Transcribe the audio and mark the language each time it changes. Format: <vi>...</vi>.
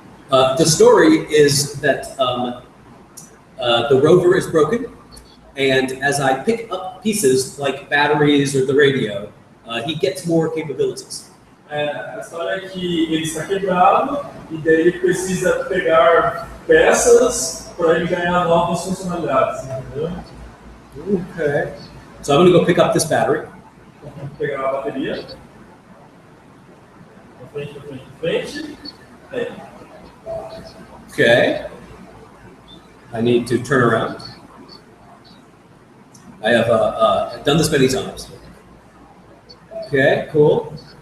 <en>The story is that the rover is broken, and as I pick up pieces like batteries or the radio, he gets more capabilities.</en> <pt>A história é que ele está quebrado e daí ele precisa pegar peças para ele ganhar novas funcionalidades, entendeu?</pt> <en>Okay. So I'm going to go pick up this battery.</en> <pt>Vamos pegar a bateria. Frente, frente, frente. Aí.</pt> <en>Okay. I need to turn around. I have done this many times. Okay, cool.</en>